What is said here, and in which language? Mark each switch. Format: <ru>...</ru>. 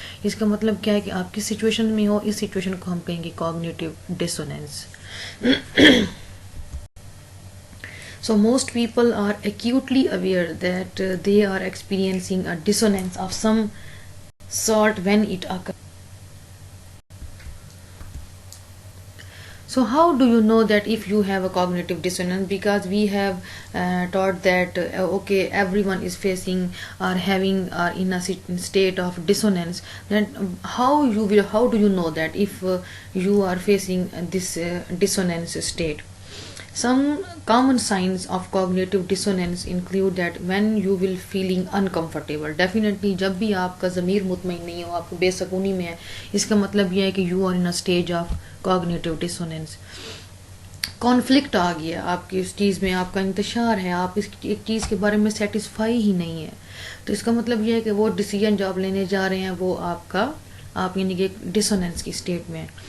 <ur>اس کا مطلب کیا ہے کہ آپ کس سچویشن میں ہو، اس سچویشن کو ہم کہیں گے cognitive dissonance.</ur> <en>So most people are acutely aware that they are experiencing a dissonance of some sort when it occurs. So how do you know that if you have a cognitive dissonance? Because we have taught that okay, everyone is facing or having or in a state of dissonance. Then how do you know that if you are facing this dissonance state? Some common signs of cognitive dissonance include that when you will feeling uncomfortable.</en> <ur>Definitely جب بھی آپ کا ضمیر مطمئن نہیں ہو، آپ بے سکونی میں ہے، اس کا مطلب یہ ہے کہ</ur> <en>you are in a stage of cognitive dissonance.</en> <ur>Conflict آ گیا آپ کی اس چیز میں، آپ کا انتشار ہے، آپ اس ایک چیز کے بارے میں سیٹسفائی ہی نہیں ہے، تو اس کا مطلب یہ ہے کہ وہ ڈیسیجن جو آپ لینے جا رہے ہیں وہ آپ یعنی کہ ڈسوننس کی اسٹیٹ میں.</ur>